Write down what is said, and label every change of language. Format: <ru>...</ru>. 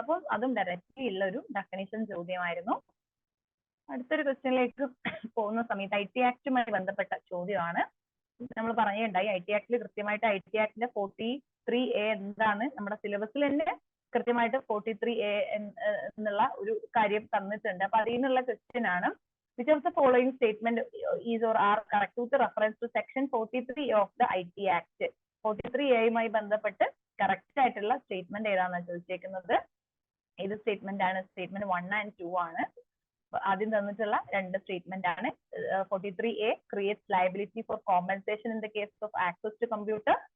<ml>അപ്പോൾ അതും ഡയറക്റ്റ്ലി ഉള്ള ഒരു ഡെഫിനിഷൻ ചോദ്യമായിരുന്നു. അടുത്തൊരു ക്വസ്റ്റ്യനിലേക്ക് പോകുന്ന സമയത്ത് IT ആക്ടുമായി ബന്ധപ്പെട്ട ചോദ്യമാണ്. നമ്മൾ പറയുകയുണ്ടായി IT ആക്ടിൽ കൃത്യമായിട്ട് IT ആക്ടിന്റെ 43A എന്താണ് നമ്മുടെ സിലബസിൽ തന്നെ കൃത്യമായിട്ട് 43A എന്നുള്ള ഒരു കാര്യം തന്നിട്ടുണ്ട്. അപ്പൊ അതിൽ നിന്നുള്ള ക്വസ്റ്റ്യൻ ആണ്,</ml> <en>which of the following statement is or are correct with reference to section 43 of the IT Act?</en> <ml>43A ബന്ധപ്പെട്ട് കറക്റ്റ് ആയിട്ടുള്ള സ്റ്റേറ്റ്മെന്റ് ഏതാണെന്ന് ചോദിച്ചേക്കുന്നത്. ഏത് സ്റ്റേറ്റ്മെന്റ് ആണ്? സ്റ്റേറ്റ്മെന്റ് 1 and 2 ആണ്. ആദ്യം തന്നിട്ടുള്ള രണ്ട് സ്റ്റേറ്റ്മെന്റ് ആണ്.</ml> <en>43A creates liability for compensation in the case of access to computer.</en>